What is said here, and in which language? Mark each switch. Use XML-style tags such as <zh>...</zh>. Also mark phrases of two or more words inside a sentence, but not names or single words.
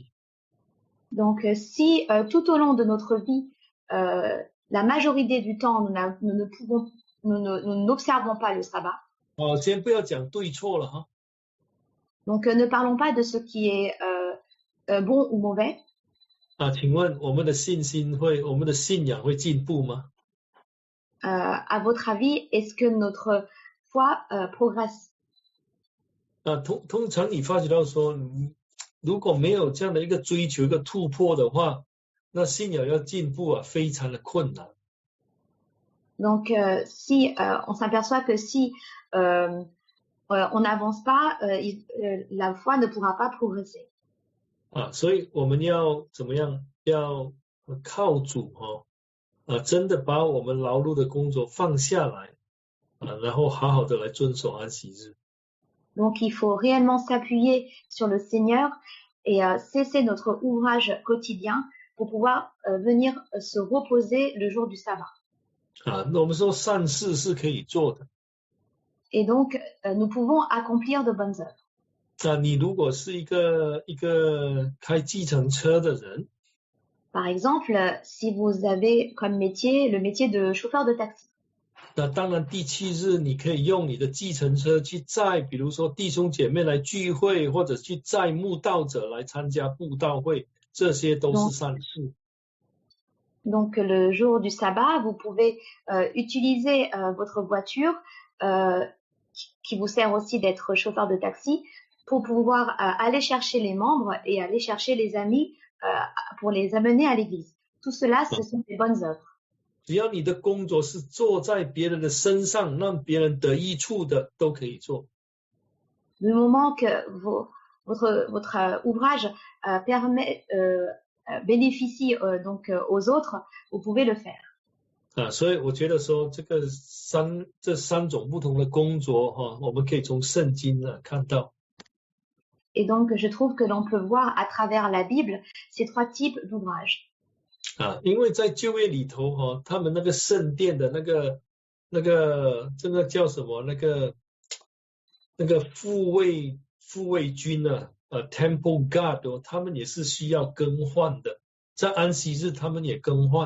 <fr>Donc si tout au long de notre vie, la majorité du temps, nous n'observons pas le sabbat.</fr> <zh>先不要讲对错了哈。</zh> <fr>Donc ne parlons pas de ce qui est bon ou mauvais.</fr> <zh>请问我们的信心我们的信仰会进步吗？</zh> <fr>À votre avis, est-ce que notre foi progresse?</fr> <zh>通常你发觉到说，如果没有这样的一个追求、一个突破的话，那信仰要进步非常的困难。</zh> <fr>Donc, si on s'aperçoit que si on n'avance pas, la foi ne pourra pas progresser.</fr> <zh>所以我们要怎么样？要靠主真的把我们劳碌的工作放下来然后好好的来遵守安息日。</zh> <fr>Donc, il faut réellement s'appuyer sur le Seigneur et cesser notre ouvrage quotidien pour pouvoir venir se reposer le jour du sabbat.</fr> <zh>那我们说善事是可以做的。</zh> <fr>Et donc, nous pouvons accomplir de bonnes œuvres.</fr> <zh>你如果是一个开计程车的人。</zh> <fr>Par exemple, si vous avez comme métier le métier de chauffeur de taxi.</fr> <zh>那当然第7日你可以用你的计程车去载比如说弟兄姐妹来聚会，或者去载慕道者来参加布道会，这些都是善事。</zh> <fr>Donc le jour du sabbat, vous pouvez utiliser votre voiture qui vous sert aussi d'être chauffeur de taxi pour pouvoir aller chercher les membres et aller chercher les amis pour les amener à l'église. Tout cela, ce sont des bonnes œuvres.</fr> <zh>只要你的工作是做在别人的身上，让别人得益处的，都可以做。</zh> <fr>Du moment que votre ouvrage bénéficie donc aux autres, vous pouvez le faire.</fr> <zh>所以我觉得说这三种不同的工作我们可以从圣经看到。</zh> <fr>Et donc, je trouve que l'on peut voir à travers la Bible ces trois types d'ouvrages.</fr> <zh>因为在旧约里头他们那个圣殿的那个这个叫什么那个护卫军</zh> <en>Temple Guard</en> <zh>他们也是需要更换的，在安息日他们也更换。</zh>